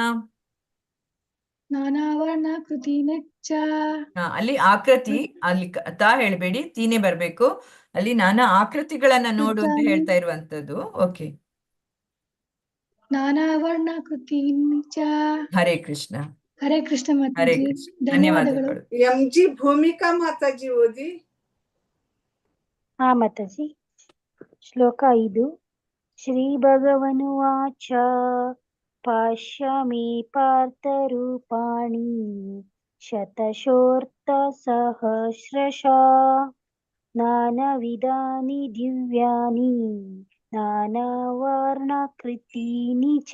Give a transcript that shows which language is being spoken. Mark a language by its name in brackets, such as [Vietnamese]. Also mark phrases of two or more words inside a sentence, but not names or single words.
[Sanskrit] ನಾನಾ ವರ್ಣಕೃತೀನಿ ಚ. [Kannada] ಅಲ್ಲಿ ಆಕೃತಿ, ಅಲ್ಲಿ ತಾ ಹೇಳ್ಬೇಡಿ, ತೀನೆ ಬರ್ಬೇಕು. ಅಲ್ಲಿ ನಾನಾ ಆಕೃತಿಗಳನ್ನ ನೋಡು ಅಂತ ಹೇಳ್ತಾ ಇರುವಂತದ್ದು. ಓಕೆ. [Sanskrit] ನಾನಾ ವರ್ಣಕೃತೀನಿ ಚ. [Kannada] ಹರೇ ಕೃಷ್ಣ. ಹರೇ ಕೃಷ್ಣ ಹರೇ ಮಾತಾಜಿ, ಕೃಷ್ಣ. ಧನ್ಯವಾದಗಳು. ಧನ್ಯವಾದಗಳು. ಎಂಜಿ ಭೂಮಿಕಾ ಮಾತಾಜಿ ಓದಿ. ಹಾ ಮಾತಾಜಿ. ಶ್ಲೋಕ 5. [Sanskrit] ಶ್ರೀ ಭಗವನುವಾಚ ಪಶ್ಯಾಮಿ ಪಾರ್ಥರೂಪಾಣಿ ಶತಶೋರ್ಥಸಹಸ್ರಶಃ ನಾನಾವಿಧಾನಿ ದಿವ್ಯಾನಿ ನಾನಾವರ್ಣಕೃತೀನಿ ಚ.